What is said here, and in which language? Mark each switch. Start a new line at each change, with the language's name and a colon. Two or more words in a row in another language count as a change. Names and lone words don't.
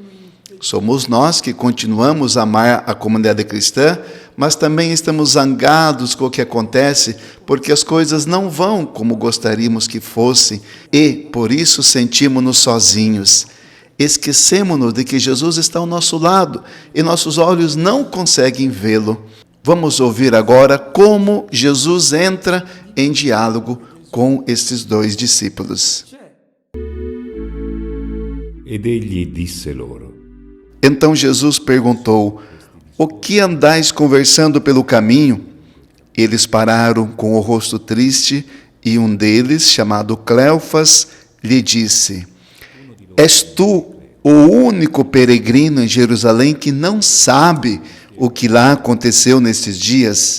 Portuguese: Somos nós que continuamos a amar a comunidade cristã, mas também estamos zangados com o que acontece, porque as coisas não vão como gostaríamos que fossem, e por isso sentimos-nos sozinhos. Esquecemos-nos de que Jesus está ao nosso lado, e nossos olhos não conseguem vê-lo. Vamos ouvir agora como Jesus entra em diálogo com estes dois discípulos.
Italian: Ed egli disse loro:
Portuguese: Então Jesus perguntou, o que andais conversando pelo caminho? Eles pararam com o rosto triste e um deles, chamado Cleofas, lhe disse, és tu o único peregrino em Jerusalém que não sabe o que lá aconteceu nesses dias?